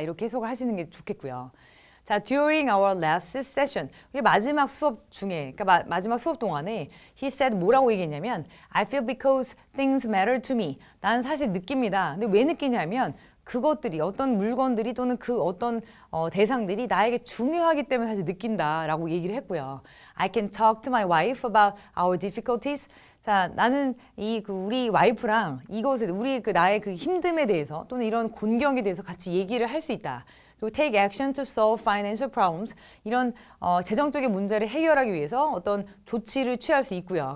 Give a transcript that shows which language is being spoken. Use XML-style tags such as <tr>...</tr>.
<ko>이렇게 해석을 하시는 게 좋겠고요. 자,</ko> <en>during our last session,</en> <ko>우리 마지막 수업 중에, 그러니까 마지막 수업 동안에</ko> <en>he said</en> <ko>뭐라고 얘기했냐면</ko> <en>I feel because things matter to me.</en> <ko>나는 사실 느낍니다. 근데 왜 느끼냐면 그것들이 어떤 물건들이 또는 그 어떤 대상들이 나에게 중요하기 때문에 사실 느낀다라고 얘기를 했고요.</ko> <en>I can talk to my wife about our difficulties.</en> <ko>자, 나는 우리 와이프랑 이것에 우리 나의 그 힘듦에 대해서 또는 이런 곤경에 대해서 같이 얘기를 할 수 있다. 그리고</ko> <en>take action to solve financial problems.</en> <ko>이런 재정적인 문제를 해결하기 위해서 어떤 조치를 취할 수 있고요.</ko>